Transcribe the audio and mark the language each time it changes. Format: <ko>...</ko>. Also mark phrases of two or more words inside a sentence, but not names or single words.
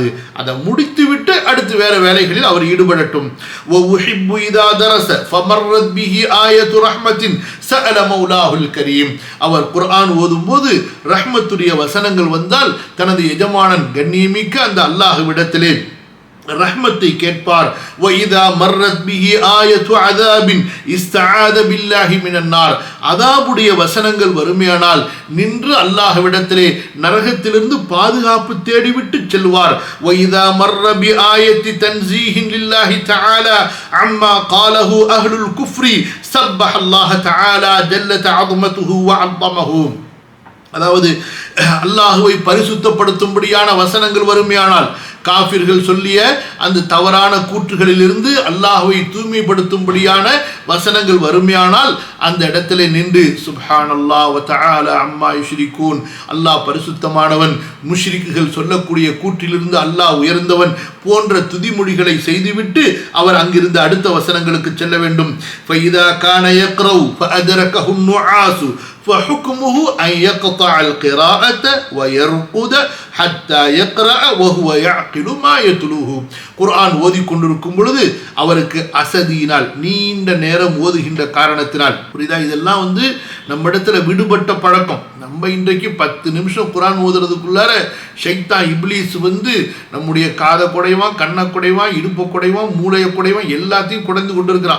<ta>அதை முடித்துவிட்டு அடுத்து வேற வேலைகளில் அவர் ஈடுபடட்டும்.</ta> <ar>وأحب إذا درس فمرت به آية رحمة سأل مولاه الكريم,</ar> <ta>அவர் குர்ஆன் ஓதும்போது ரஹ்மத்துடைய வசனங்கள் வந்தால் தனது எஜமானன் கண்ணியமிக்க அந்த அல்லாஹ்விடத்திலே ரஹ்மத்தை கேட்பார்.</ta> <ar>وَإِذَا مَرَّتْ بِهِ آيَةُ عَذَابٍ اسْتَعَاذَ بِاللَّهِ مِنَ النَّارِ,</ar> <ta>அதாபுடைய வசனங்கள் வருமையானால் நின்று அல்லாஹ்விடத்திலே நரகத்திலிருந்து பாதுகாப்பு தேடிவிட்டு செல்வார்.</ta> <ar>وَإِذَا مَرَّ بِآيَةِ تَنْزِيهٍ لِلَّهِ تَعَالَى عَمَّا قَالَهُ أَهْلُ الْكُفْرِ سَبَّحَ اللَّهَ تَعَالَى جَلَّتْ عَظْمَتُهُ وَعَظَّمَهُ,</ar> <ta>அதாவது அல்லாஹுவை பரிசுத்தப்படுத்தும்படியான வசனங்கள் வருமையானால் காஃபிர்கள் சொல்லிய அந்த தவறான கூற்றுகளிலிருந்து அல்லாஹ்வை தூய்மைப்படுத்தும்படியான வசனங்கள் வருமையானால் அந்த இடத்திலே நின்று</ta> <ar>سبحان الله وتعالى عما يشركون,</ar> <ta>அல்லாஹ் பரிசுத்தமானவன், முஷ்ரிக்குகள் சொல்லக்கூடிய கூற்றிலிருந்து அல்லாஹ் உயர்ந்தவன் போன்ற துதிமொழிகளை செய்துவிட்டு அவர் அங்கிருந்து அடுத்த வசனங்களுக்கு செல்ல வேண்டும்.</ta> <ar>فإذا كان يقرأ فأدركه نعاس فحكمه أن يقطع القراءة ويرقد حتى يقرأ وهو يعقل ما يتلوه.</ar> <ta>குர்ஆன் ஓதிக்கொண்டிருக்கும் பொழுது அவருக்கு அசதியினால் நீண்ட நேரம் ஓதுகின்ற காரணத்தினால், புரியுதா, இதெல்லாம் நம்மிடத்துல விடுபட்ட பழக்கம். நம்ம இன்றைக்கு 10 நிமிஷம் குர்ஆன் ஓதுறதுக்குள்ளார ஷைத்தான் இப்லீஸ் நம்முடைய காதை குடைவான், கண்ணை குடைவான், இடுப்பை குடைவான், மூளையை குடைவான், எல்லாத்தையும் குடைந்து கொண்டிருக்கிறான்.</ta>